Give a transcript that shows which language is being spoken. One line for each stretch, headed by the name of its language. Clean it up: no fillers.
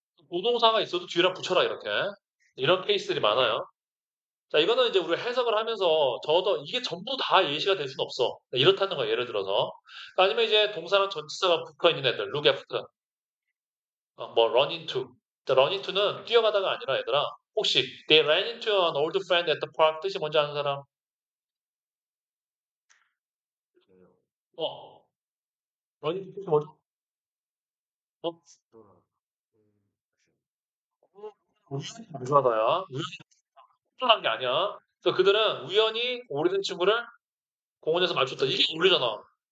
Korean: 조동사가 있어도 뒤랑 붙여라, 이렇게. 이런 케이스들이 많아요. 자, 이거는 이제 우리가 해석을 하면서 저도 이게 전부 다 예시가 될 수는 없어. 이렇다는 거야, 예를 들어서. 아니면 이제 동사랑 전치사가 붙어 있는 애들,
English: look after.
Korean: 뭐 run into. run into는 뛰어가다가 아니라 얘들아. 혹시
English: they ran into an old friend at the park
Korean: 뜻이 뭔지 아는 사람? 어, run into 뜻이 뭐죠? 어? 우연히 마주하다야. 우연히 합쳐한 게 아니야. 그래서 그들은 우연히 오래된 친구를 공원에서 마주쳤다. 이게 어울리잖아.